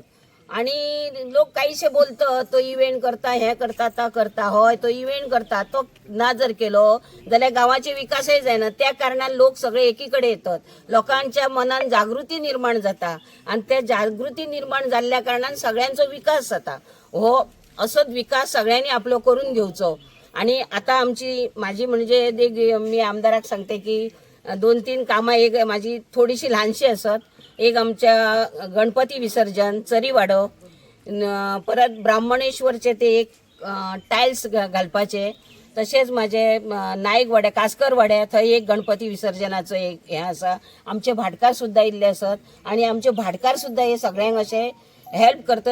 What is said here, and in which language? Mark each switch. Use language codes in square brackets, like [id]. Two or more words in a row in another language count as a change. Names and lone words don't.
[kok] आणि लोक काहीशे बोलतात तो इव्हेंट करता हे करता ता करता, हय तो इव्हेंट करता, तो ना जर केलो जाल्यार गांवाचे विकासय जायना. त्या कारणान लोक सगळे एकीकडे येतात, लोकांच्या मनान जागृती निर्माण जाता आणि त्या जागृती निर्माण जाल्ल्या कारणान सगळ्यांचो विकास जाता. हो असोच विकास सगळ्यांनी आपलो करून घेवचो. आणि आता माझी म्हणजे मी आमदाराक सांगते की 2-3 कामां एक माझी थोडीशी ल्हानशी आसत. एक आमच्या गणपती विसर्जन चरीवाडो, परत ब्राह्मणेश्वरचे ते एक टायल्स घालपाचे, तशेंच माझे नायक वाड्या कास्कर वाड्या थंय एक गणपती विसर्जनाचो एक हें आसा. आमचे भाटकार सुद्दां इल्ले आसत आणि आमचे भाटकार सुद्दां हे सगळ्यांक अशे हेल्प करतात.